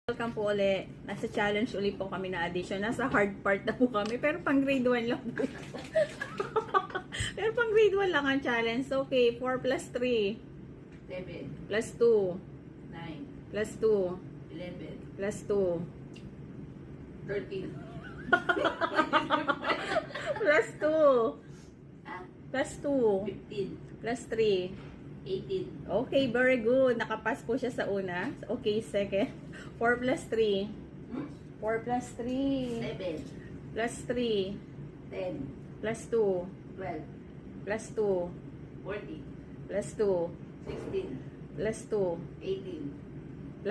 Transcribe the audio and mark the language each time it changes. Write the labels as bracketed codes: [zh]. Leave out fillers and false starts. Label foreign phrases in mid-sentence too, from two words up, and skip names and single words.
[tl] Welcome po ulit. Nasa challenge ulit po kami na addition. Nasa [en] hard part [tl] na po kami. Pero pang grade 1 lang po. Pero pang grade 1 lang ang challenge. [en] Okay, 4 plus 3. 7, Plus 2. 9, Plus 2. 11, Plus 2. 13. Plus 2. Ah, Plus 2. 15, Plus 3. 18, Okay, very good. [tl] Nakapas po siya sa una. [en] Okay, second. 4 plus 3. 4 plus 3. 7, Plus 3. 10, Plus 2. 12, Plus 2. 14, Plus 2. 16, Plus 2.